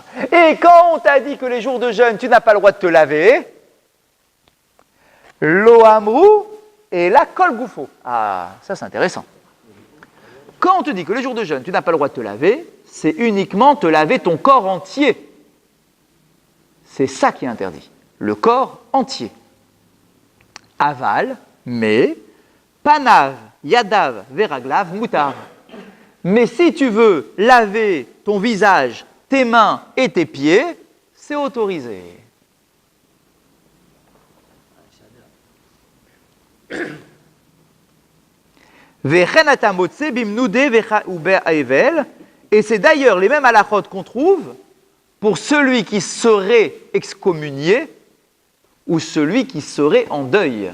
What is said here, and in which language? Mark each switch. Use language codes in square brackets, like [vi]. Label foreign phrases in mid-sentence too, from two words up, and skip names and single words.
[fr] Et quand on t'a dit que les jours de jeûne, tu n'as pas le droit de te laver, [he] לא אמרו אלא כל גופו. [fr] Ah, ça c'est intéressant. Quand on te dit que les jours de jeûne, tu n'as pas le droit de te laver, c'est uniquement te laver ton corps entier. C'est ça qui est interdit. Le corps entier. Aval, mais, [he] פניו, ידיו, ורגליו, מותר. [fr] Mais si tu veux laver ton visage, tes mains et tes pieds, c'est autorisé. Et c'est d'ailleurs les mêmes halachot qu'on trouve pour celui qui serait excommunié ou celui qui serait en deuil.